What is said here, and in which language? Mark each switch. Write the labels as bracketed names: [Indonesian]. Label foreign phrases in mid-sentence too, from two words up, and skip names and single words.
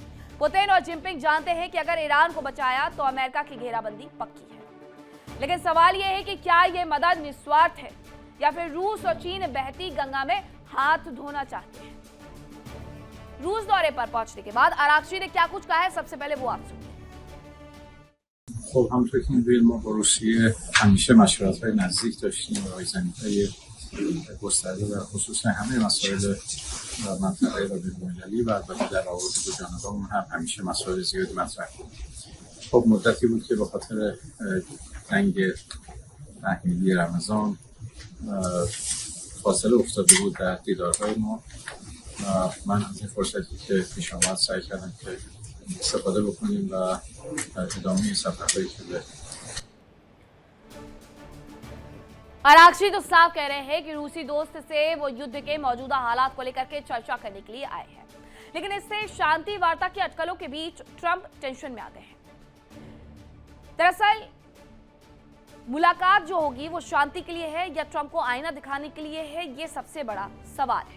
[Hindi] पुतिन और जिनपिंग जानते हैं कि अगर ईरान को बचाया तो अमेरिका की घेराबंदी पक्की है। लेकिन सवाल यह है कि क्या यह मदद निस्वार्थ है या फिर रूस और चीन बहती गंगा में हाथ धोना चाहते हैं? रूस दौरे पर पहुंचने के बाद अरागची ने क्या कुछ कहा है, सबसे पहले वो आप सुनिए। [Persian] خب همونطور که می‌دونید ما با روسیه همیشه مشورت‌های نزدیک داشتیم و رایزنی‌های گسترده در خصوص همه مسائل منطقه و بین‌المللی و البته در روابط دو جانبه‌مون هم همیشه مسائل زیادی مطرح بود. خب مدتی بود که به خاطر جنگ تحمیلی رمضان فاصله افتاده بود در دیدارهای ما و من از این فرصتی که پیش آمد سعی کردم که استفاده بکنیم و ادامه سفرهایی که داریم. [Hindi] अरागची तो साफ कह रहे हैं कि रूसी दोस्त से वो युद्ध के मौजूदा हालात को लेकर के चर्चा करने के लिए आए हैं, लेकिन इससे शांति वार्ता की अटकलों के बीच ट्रंप टेंशन में आ गए हैं। दरअसल मुलाकात जो होगी वो शांति के लिए है या ट्रंप को आईना दिखाने के लिए है, ये सबसे बड़ा सवाल है।